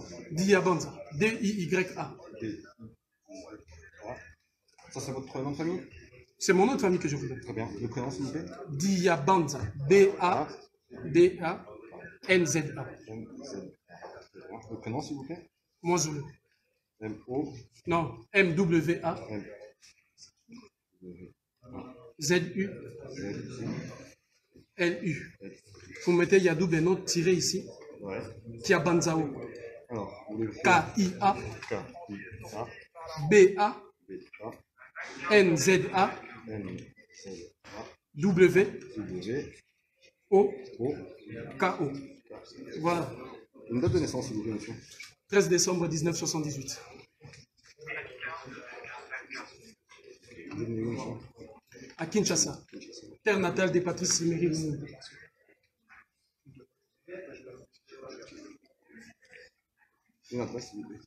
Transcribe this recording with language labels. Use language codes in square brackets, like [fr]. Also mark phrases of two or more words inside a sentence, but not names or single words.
[fr] Diabanza. D-I-Y-A. Ça, c'est votre nom de famille? C'est mon nom de famille que je vous donne. Très bien. Le prénom, s'il vous plaît? Diabanza. B-A-D-A-N-Z-A. Le prénom, s'il vous plaît? Moisoulou. M-O. Non, M-W-A. Z-U. L-U. Vous mettez Yadou Beno tiré ici. Ouais. Diabanzao. Alors, K-I-A. K-I-A. B-A. N-Z-A. W. O. K-O. Voilà. Une date de naissance, s'il vous plaît, monsieur. 13 décembre 1978. À Kinshasa. Terre natale des Patrice Emery Lumumba. Une adresse, s'il vous plaît.